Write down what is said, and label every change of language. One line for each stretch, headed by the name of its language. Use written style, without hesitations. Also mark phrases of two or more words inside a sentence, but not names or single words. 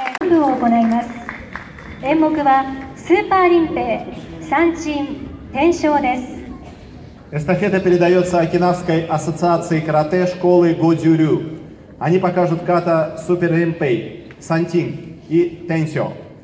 Japanese: 舞を行います。演目はスーパーリンペイ三鎮天正です。
Russian: Эстафета передается Окинавской ассоциации карате школы Годзюрю. Они покажут ката Супер Римпей, Сантин и Тенсё.